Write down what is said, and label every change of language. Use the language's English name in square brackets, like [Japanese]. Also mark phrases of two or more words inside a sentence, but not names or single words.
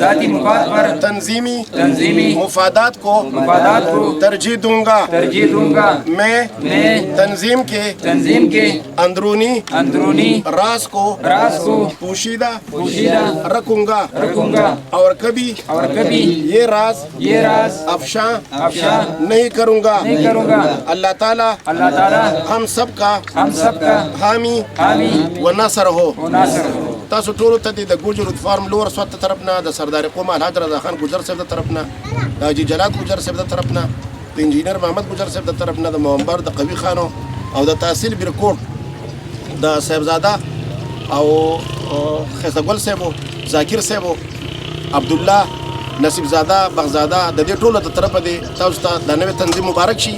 [Urdu] تنظیمی مفادات کو ترجیح دوں گا میں تنظیم کے اندرونی راز کو پوشیدہ رکھوں گا اور کبھی یہ راز افشاں نہیں کروں گا اللہ تعالی ہم سب کا حامی و ناصر ہو [Pashto] تاسو ټولو ته د ګوجر یوتھ فورم لور سوات طرف نه د سردار قوم الحاج رضا خان ګجر صاحب د طرف نه د حاجي جلال ګجر صاحب د طرف نه د انجینر محمد ګجر صاحب د طرف نه د محمد د قوي خانو او د تحصیل برکوټ د صاحبزاده او خیسګل صاحب ذاکر صاحب عبد الله نصیب زاده بغزاده د دې ټولو د طرف دی تاسو ته د نوې تنظیم مبارک شي